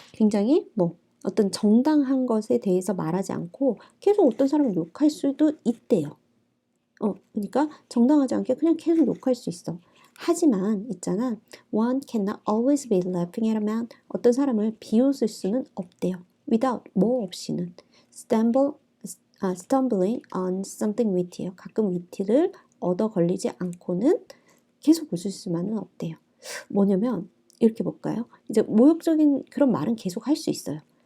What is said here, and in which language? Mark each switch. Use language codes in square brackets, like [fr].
[ko] 굉장히 뭐 어떤 정당한 것에 대해서 말하지 않고 계속 어떤 사람을 욕할 수도 있대요. 그러니까 정당하지 않게 그냥 계속 욕할 수 있어. 하지만 있잖아. [en] One cannot always be laughing at a man. [ko] 어떤 사람을 비웃을 수는 없대요. Without, 뭐 없이는. [en] Stumbling on something witty요. [ko] 가끔 위티를 얻어 걸리지 않고는 계속 웃을 수만은 없대요. 뭐냐면 이렇게 볼까요? 이제 모욕적인 그런 말은 계속 할 수 있어요.